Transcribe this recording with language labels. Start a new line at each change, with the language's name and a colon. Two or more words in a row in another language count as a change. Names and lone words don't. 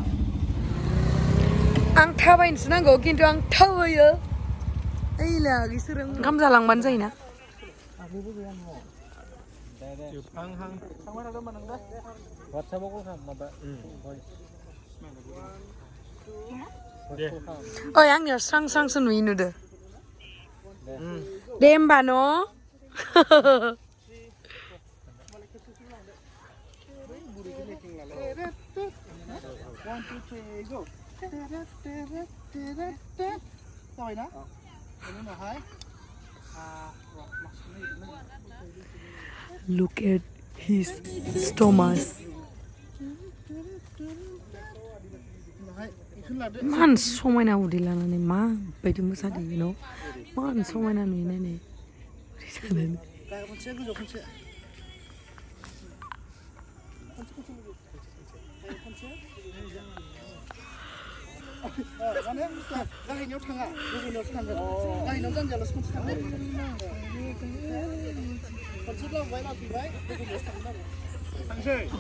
Bodo: आं थाबायनोसो नांगौ किन्तु आं थाबायो ओइला गिसोरो ओंखाम जालांबानो जायोना ओइ आंनियाव स्रां स्रांसो नुयो नुदो दे होमबा न' जाबायना बेनि उनावहाय
English: Look at his stomach.
Bodo: मान समायना उदै लानानै मा बायदि मोसादों
English: you know
Bodo: मान समायना नुयो नायनाय खनसे गोजौ खनसे माने गाहायनियाव थाङा गोजौनियावसो थांगोन गाहायनियाव जानजियावल'सो खनसे थांगोन खनसे लाबोबाय गोजौनियावसो थांगोन आरो थांसै